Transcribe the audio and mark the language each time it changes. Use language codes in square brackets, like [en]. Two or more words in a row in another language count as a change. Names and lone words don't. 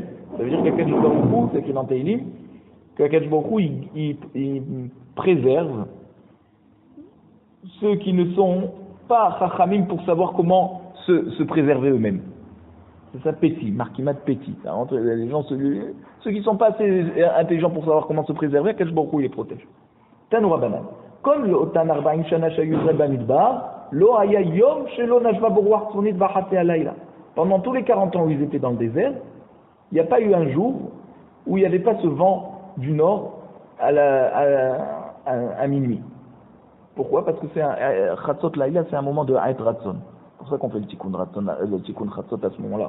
[fr] Ça veut dire qu'Akadosh Baruch Hu, c'est écrit dans Teilim, qu'Akadosh Baruch Hu il préserve ceux qui ne sont pas chachamim pour savoir comment se préserver eux-mêmes. C'est ça, Péti, [he] מחכימת פתי. [fr] Les gens, ceux qui ne sont pas assez intelligents pour savoir comment se préserver, Akadosh Baruch Hu les protège. [he] תנו רבנן. [fr] Comme le [he] אותן ארבעים שנה שהיו במדבר לא היה יום שלא נשבה בו רוח צפונית בחצי הלילה. [fr] Pendant tous les 40 ans où ils étaient dans le désert, il n'y a pas eu un jour où il n'y avait pas ce vent du nord à minuit. Pourquoi? Parce que c'est un [he] חצות לילה, [fr] c'est un moment de [he] עת רצון. [fr] C'est pour ça qu'on fait le Tikkun Chatzot à ce moment-là.